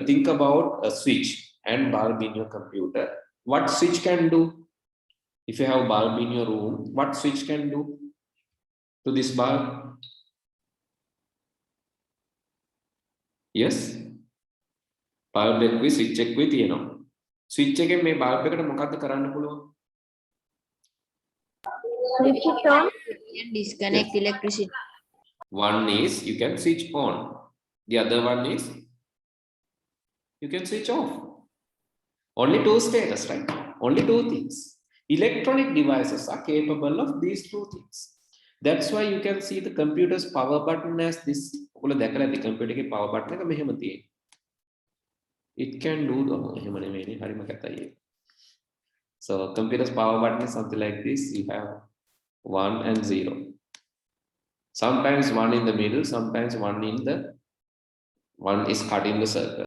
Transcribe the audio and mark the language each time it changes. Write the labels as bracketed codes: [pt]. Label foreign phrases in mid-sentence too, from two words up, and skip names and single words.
[en] Think about a switch and bulb in your computer. What switch can do? If you have a bulb in your room, what switch can do to this bulb? Yes? [si] Bulb එකේ switch එකකුයි තියෙනවා. Switch එකෙන් මේ bulb එකට මොකක්ද කරන්න පුළුවන්? [en] Switch it on. Disconnect electricity. One is you can switch on. The other one is you can switch off. Only 2 status, right? Only 2 things. Electronic devices are capable of these 2 things. That's why you can see the computer's power button as this. [si] ඔගොල්ලෝ දැකලා ඇති computer එකේ [en] power button [si] එක මෙහෙම තියෙන්නේ. [en] It can do the [si] එහෙම නෙමෙයිනේ හරිම කැතයි. [en] So computer's power button is something like this. You have 1 and 0. Sometimes 1 in the middle, sometimes 1 is cutting the circle.